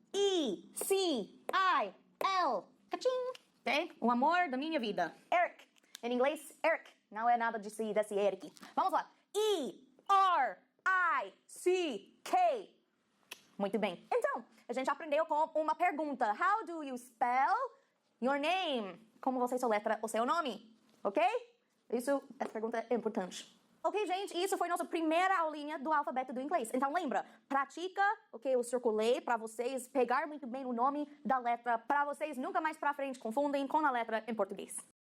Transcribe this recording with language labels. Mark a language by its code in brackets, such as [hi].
[pt] L-E-C-I-L. Cachim. Ok? O amor da minha vida. Eric. Em inglês, Eric. Não é nada desse Eric. Vamos lá. E-R-I-C-K. Muito bem. Então, a gente aprendeu com uma pergunta. [en] How do you spell your name? [pt] Como você soletra o seu nome? Ok? Essa pergunta é importante. Ok, gente? Isso foi nossa primeira aulinha do alfabeto do inglês. Então, lembra, pratica o que eu circulei para vocês pegar muito bem o nome da letra, para vocês nunca mais para frente confundem com a letra em português.